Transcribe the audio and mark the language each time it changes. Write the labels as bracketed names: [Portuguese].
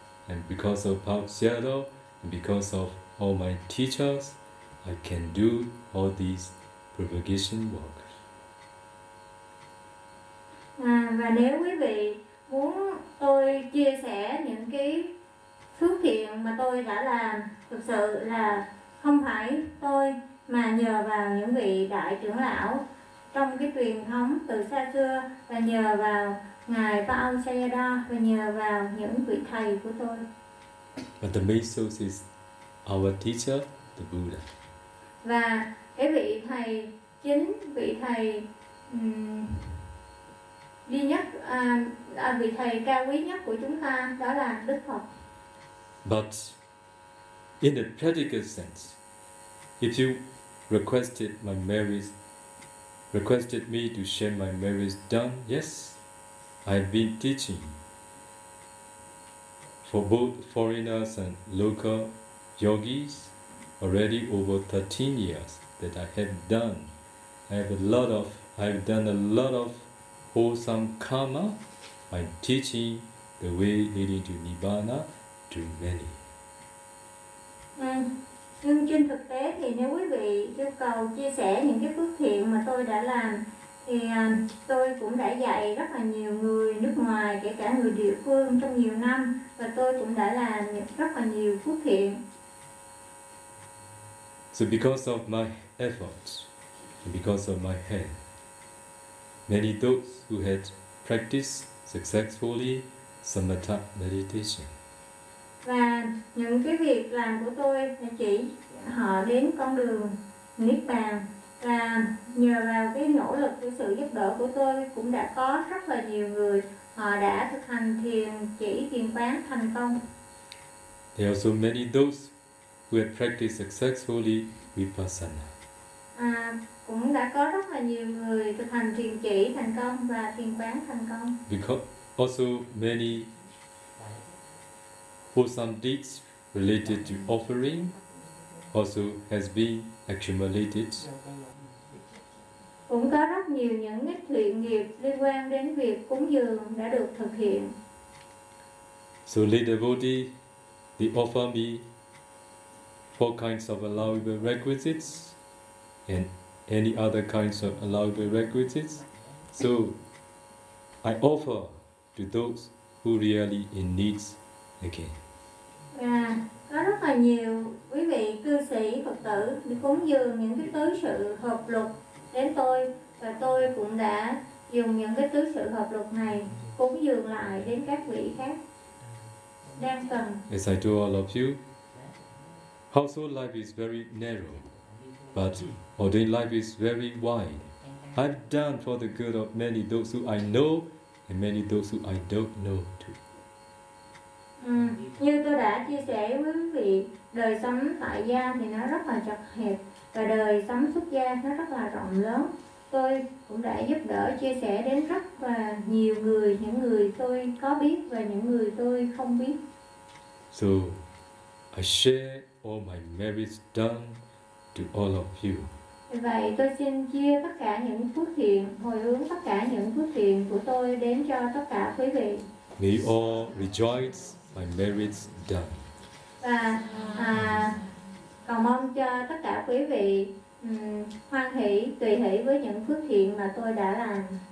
[English] And because of Pao Xiao, and because of all my teachers, I can do all these propagation work. [Vietnamese] Và nếu quý vị muốn tôi chia sẻ những cái phước thiện mà tôi đã làm, thực sự là không phải tôi mà nhờ vào những vị đại trưởng lão trong cái truyền thống từ xa xưa và nhờ vào Ngài Pao Sayada và nhờ vào những vị thầy của tôi. [English] But the main source is our teacher, the Buddha. [Vietnamese] Và cái vị thầy chính, vị thầy duy nhất, vị thầy cao quý nhất của chúng ta đó là Đức Phật. [English] But in a practical sense, if you requested my merits, requested me to share my merits done, yes, I've been teaching for both foreigners and local yogis already over 13 years that I have done. I've done a lot of wholesome karma by teaching the way leading to Nibbana to many. [Vietnamese] Nhưng trên thực tế thì nếu quý vị yêu cầu chia sẻ những cái phước thiện mà tôi đã làm thì tôi cũng đã dạy rất là nhiều người nước ngoài, kể cả người địa phương trong nhiều năm, và tôi cũng đã làm rất là nhiều phước thiện. [English] So because of my efforts and because of my help, many those who had practiced successfully samatha meditation. [Vietnamese] Và những cái việc làm của tôi là chỉ họ đến con đường Niết Bàn. Và nhờ vào cái nỗ lực, cái sự giúp đỡ của tôi cũng đã có rất là nhiều người họ đã thực hành thiền chỉ thiền quán thành công. [English] There are so many those who have practiced successfully vipassana. [Vietnamese] Cũng đã có rất là nhiều người thực hành thiền chỉ thành công và thiền quán thành công. [English] Because also many wholesome deeds related to offering also has been accumulated. [Vietnamese] Cũng có rất nhiều những cái thiện nghiệp liên quan đến việc cúng dường đã được thực hiện. [English] So lay devotee, they offer me four kinds of allowable requisites and any other kinds of allowable requisites. So I offer to those who really in need again. [Vietnamese] Có rất là nhiều quý vị cư sĩ Phật tử đi cúng dường những cái tứ sự hợp luật đến tôi, và tôi cũng đã dùng những cái tứ sự hợp lục này cúng dường lại đến các vị khác đang cần. [English] As I told all of you, household life is very narrow, but ordained life is very wide. I've done for the good of many those who I know and many those who I don't know too. [Vietnamese] Như tôi đã chia sẻ với quý vị, đời sống tại gia thì nó rất là chật hẹp và đời sống xuất gia nó rất là rộng lớn. Tôi cũng đã giúp đỡ chia sẻ đến rất là nhiều người, những người tôi có biết và những người tôi không biết. [English] So I share all my merits done to all of you. [Vietnamese] Vậy tôi xin chia tất cả những phước thiện, hồi hướng tất cả những phước thiện của tôi đến cho tất cả quý vị. [English] May all rejoice my merits done. [Vietnamese] Và cầu mong cho tất cả quý vị hoan hỷ, tùy hỷ với những phước thiện mà tôi đã làm.